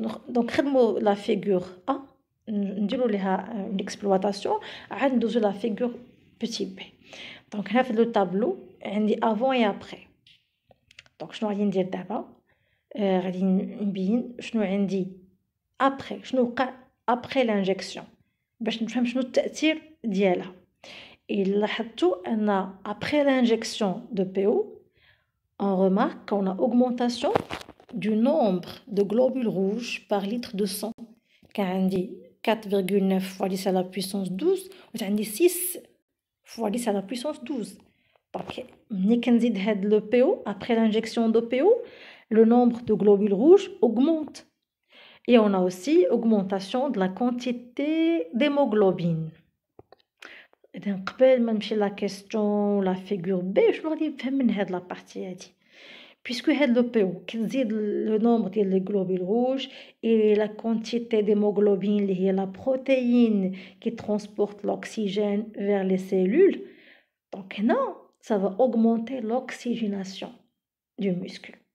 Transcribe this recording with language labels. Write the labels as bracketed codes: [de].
[ar] دونك خدموا لا فيغور A نديروا ليها [fr] l'exploitation [ar] عاد ندوزو لا فيغور بوتي بي. دونك هنا في لو طابلو عندي [fr] avant et après. [ar] دونك شنو غادي ندير دابا غادي نبين شنو عندي après شنو وقع [fr] après l'injection [ar] باش نفهم شنو التأثير ديالها. لاحظتوا ان [fr] après l'injection de PO on remarque qu'on a augmentation du nombre de globules rouges par litre de sang. [ar] كان عندي [fr] 4,9 fois 10 à la puissance 12 [ar] وعندي [fr] 6 fois 10 à la puissance 12. Donc [ar] ملي كنزيد هاد [fr] le PO après l'injection de PO le nombre de globules rouges augmente. Et on a aussi augmentation de la quantité d'hémoglobine. [ar] إذا قبل ما نمشي لا كيسيون ولا فيغور بي شنو غادي نفهم من هاد لا بارتي هادي [fr] puisque had le PO [ar] كتزيد [fr] le nombre [ar] ديال [fr] les globules rouges et la quantité d'hémoglobine [ar] اللي هي [fr] la protéine qui transporte l'oxygène vers les cellules. Donc [ar] هنا [fr] ça va augmenter l'oxygénation du muscle.